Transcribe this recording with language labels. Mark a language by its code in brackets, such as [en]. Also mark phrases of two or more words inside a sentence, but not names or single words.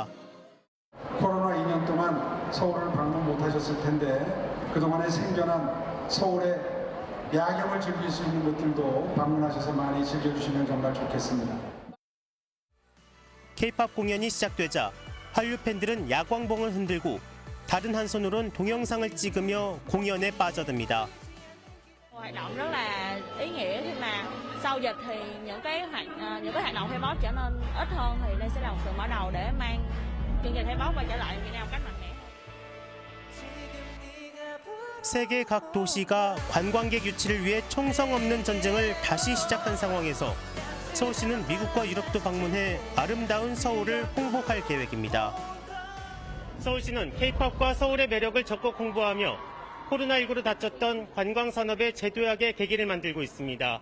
[ko] 코로나 2년 동안 서울을 방문 못하셨을 텐데 그동안에 생겨난 서울의 야경을 즐길 수 있는 곳들도 방문하셔서 많이 즐겨주시면 정말 좋겠습니다. K-팝 공연이 시작되자 한류 팬들은 야광봉을 흔들고 다른 한 손으론 동영상을 찍으며 공연에 빠져듭니다. [vi] hoạt động rất là ý nghĩa khi mà sau dịch thì những cái hoạt động K-pop trở nên ít hơn thì đây sẽ là một sự mở đầu để mang chương trình K-pop quay trở lại Việt Nam một cách mạnh mẽ. [ko] 세계 각 도시가 관광객 유치를 위해 총성 없는 전쟁을 다시 시작한 상황에서 서울시는 미국과 유럽도 방문해 아름다운 서울을 홍보할 계획입니다. 서울시는 K-팝과 서울의 매력을 적극 홍보하며 코로나19로 다쳤던 관광산업의 재도약의 계기를 만들고 있습니다.